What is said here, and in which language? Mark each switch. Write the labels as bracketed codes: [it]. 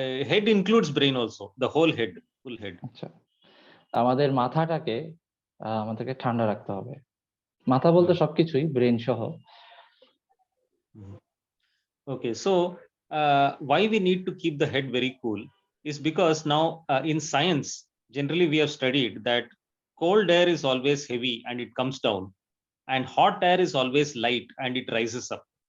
[en] Head includes brain also, the whole head, full head. [bn] আচ্ছা, আমাদের মাথাটাকে আমাদেরকে ঠান্ডা রাখতে হবে। মাথা বলতে সবকিছুই, ব্রেন সহ। [en] Okay, so why we need to keep the head very cool is because now in science generally we have studied that cold air is always heavy and it comes down, and hot air is always light and it rises up.